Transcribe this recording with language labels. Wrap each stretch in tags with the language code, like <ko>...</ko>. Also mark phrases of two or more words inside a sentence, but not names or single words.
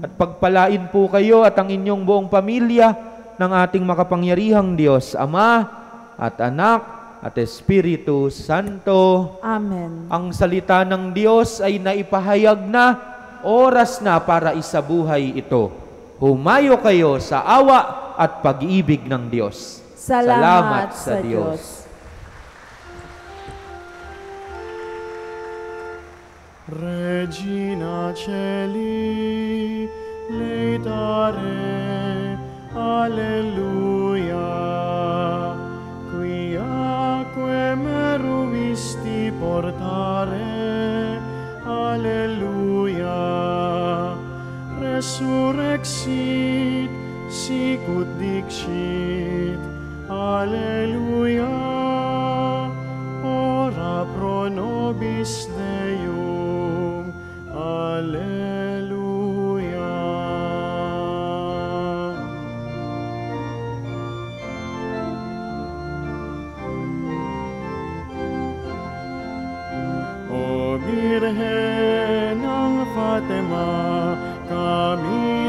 <tl>At pagpalain po kayo at ang inyong buong pamilya ng ating makapangyarihang Diyos, Ama at Anak at Espiritu Santo. Amen. Ang salita ng Diyos ay naipahayag na, oras na para isabuhay ito. Humayo kayo sa awa at pag-ibig ng Diyos. Salamat sa Diyos.</tl> <la>Regina Celi, laetare, alleluia. Quiaque meruisti portare, alleluia. Resurrexit, sicut dixit, alleluia. Ora pro nobis Deum, alleluia.</la> <tl>O Birhen ng Fatima, kami</tl>